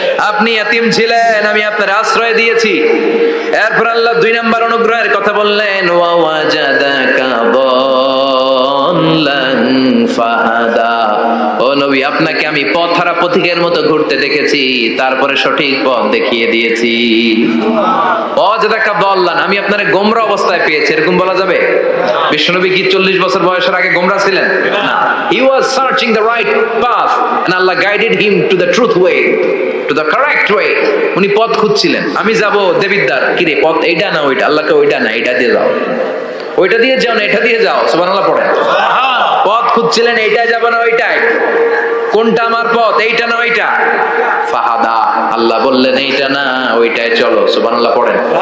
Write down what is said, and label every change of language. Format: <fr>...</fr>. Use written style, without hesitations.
<bn>আপনি ইয়াতীম ছিলেন, আমি আপনার আশ্রয় দিয়েছি। এরপর আল্লাহ 2 নম্বর অনুগ্রহের কথা বললেন,</bn> <ar>ওয়া ওয়াজাদাকা দাল্লান ফাহাদা,</ar> <bn>ও নবী আপনাকে আমি পথহারা পথিকের মতো ঘুরতে দেখেছি, তারপরে সঠিক পথ দেখিয়ে দিয়েছি।</bn> <ar>ওয়াজাদাকা দাল্লান,</ar> <bn>আমি আপনারে গোমরা অবস্থায় পেয়েছি, এরকম বলা যাবে? বিশ্বনবী কি 40 বছর বয়সের আগে গোমরা ছিলেন?</bn> <en>না, he was searching the right path and Allah guided him to the truth way, to the correct way.</en> <bn>উনি পথ খুঁজছিলেন, আমি যাব দেবিদ্বার, কি রে পথ এইটা না ওইটা? আল্লাহকে ওইটা না এটা দিয়ে যাও, ওইটা দিয়ে যাও না এটা দিয়ে যাও, সুবহানাল্লাহ পড়েন। পথ খুঁজছিলেন, এইটাই যাব না ওইটাই, কোনটা আমার পথ, এইটা না ওইটা? ফাহাদা, আল্লাহ বললেন এইটা না ওইটাই চলো, সুবহানাল্লাহ পড়েন।</bn>